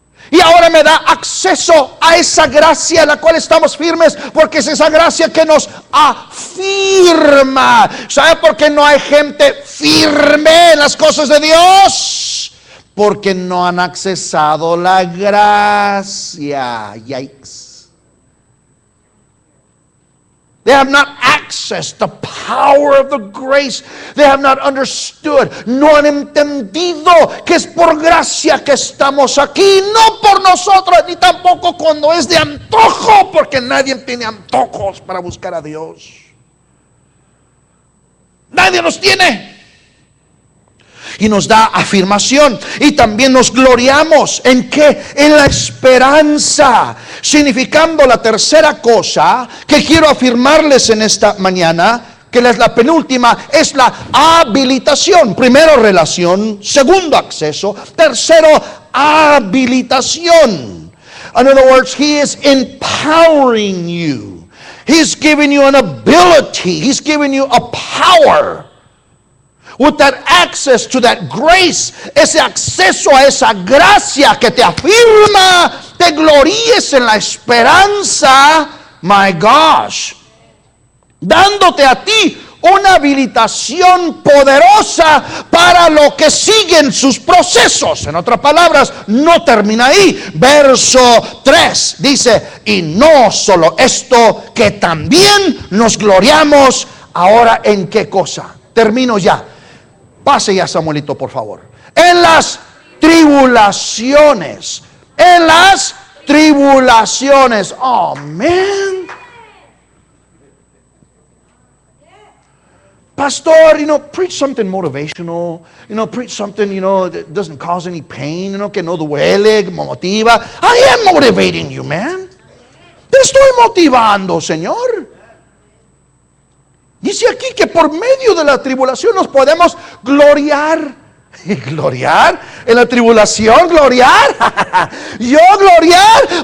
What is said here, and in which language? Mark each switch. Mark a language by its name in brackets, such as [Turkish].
[Spanish] Y ahora me da acceso a esa gracia en la cual estamos firmes, porque es esa gracia que nos afirma. ¿Sabe por qué no hay gente firme en las cosas de Dios? Porque no han accesado la gracia. [English] Yikes. They have not accessed the power of the grace. They have not understood. [Spanish] No han entendido que es por gracia que estamos aquí, no por nosotros, ni tampoco cuando es de antojo, porque nadie tiene antojos para buscar a Dios. Nadie los tiene. y nos da afirmación. Y también nos gloriamos. ¿En qué? En la esperanza. Significando la tercera cosa que quiero afirmarles en esta mañana, que es la penúltima, es la habilitación. Primero, relación. Segundo, acceso. Tercero, habilitación. [English] In other words, He is empowering you. He's giving you an ability. He's giving you a power. With that access to that grace, [Spanish] ese acceso a esa gracia que te afirma, te gloríes en la esperanza, [English] my gosh, [Spanish] dándote a ti una habilitación poderosa para lo que siguen sus procesos. En otras palabras, no termina ahí. Verso 3 dice, y no solo esto, que también nos gloriamos ahora en qué cosa. Termino ya. Pase ya, Samuelito, por favor. En las tribulaciones. En las tribulaciones. [English] Oh, man. Pastor, preach something motivational. Preach something, that doesn't cause any pain. [Spanish] Que no duele, que motiva. [English] I am motivating you, man. [Spanish] Te estoy motivando, Señor. Dice aquí que por medio de la tribulación nos podemos gloriar. ¿Gloriar? ¿En la tribulación? ¿Gloriar? ¿Yo gloriar?